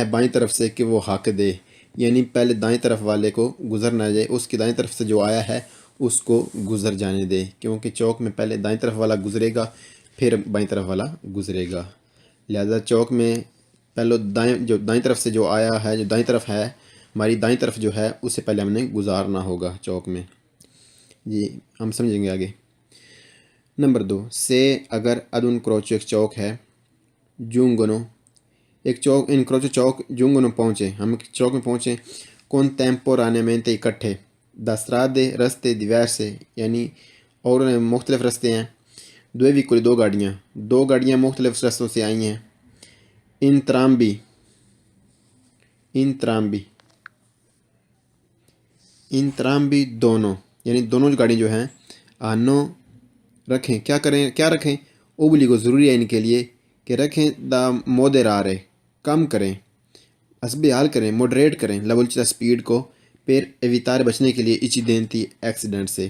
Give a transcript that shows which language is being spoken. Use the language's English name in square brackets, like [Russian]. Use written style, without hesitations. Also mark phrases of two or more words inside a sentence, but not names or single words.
[Urdu] بائیں طرف سے کہ وہ حق دے، یعنی پہلے دائیں طرف والے کو گزر نہ جائے، اس کی دائیں طرف سے جو آیا ہے اس کو گزر جانے دے، کیونکہ چوک میں پہلے دائیں طرف والا گزرے گا پھر بائیں طرف والا گزرے گا، لہذا چوک میں پہلے دائیں طرف سے جو آیا ہے، جو دائیں طرف ہے، ہماری دائیں طرف جو ہے اس سے پہلے ہم نے گزارنا ہوگا چوک میں۔ جی ہم سمجھیں گے آگے۔ نمبر 2 سے اگر [Italian] ad un croce [Urdu] ایک چوک ہے، giungono ایک چوک، [Italian] un incrocio [Urdu] چوک giungono پہنچے، ہم چوک میں پہنچے، contemporaneamente اکٹھے، [Italian] da strade [Urdu] رستے diverse یعنی اور مختلف رستے ہیں، [Italian] due veicoli [Urdu] دو گاڑیاں مختلف رستوں سے آئی ہیں، entrambi دونوں، یعنی دونوں گاڑیاں جو ہیں، آنو رکھیں، کیا رکھیں؟ obbligo ضروری ہے ان کے لیے کہ رکھیں [Italian] da moderare [Urdu] کم کریں، حسب حال کریں، موڈریٹ کریں، [Italian] la velocità [Urdu] سپیڈ کو، پھر evitare بچنے کے لیے incidenti ایکسیڈنٹ سے۔